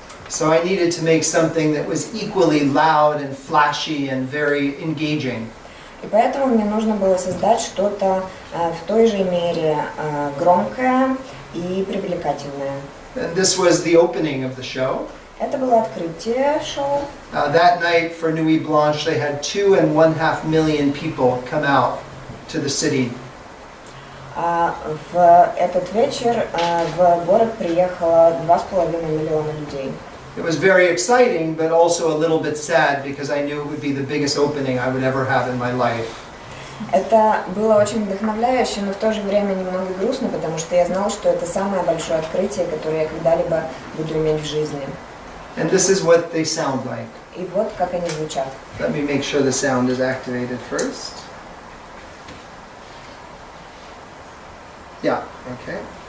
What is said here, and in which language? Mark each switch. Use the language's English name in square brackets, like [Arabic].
[English] So I needed to make something that was equally loud and flashy and very engaging. [Russian] И поэтому мне нужно было создать что-то в той же мере громкое и привлекательное. [English] And this was the opening of the show. [Russian] Это было открытие шоу. [English] That night for Nuit Blanche, they had 2.5 million people come out to the city. [Russian] В этот вечер в город приехало 2,5 миллиона людей. [English] It was very exciting, but also a little bit sad because I knew it would be the biggest opening I would ever have in my life. [Russian] Это было очень вдохновляюще, но в то же время немного грустно, потому что я знал, что это самое большое открытие, которое я когда-либо буду иметь в жизни. [English] And this is what they sound like. [Russian] И вот как они звучат. [English] Let me make sure the sound is activated first. Yeah, okay.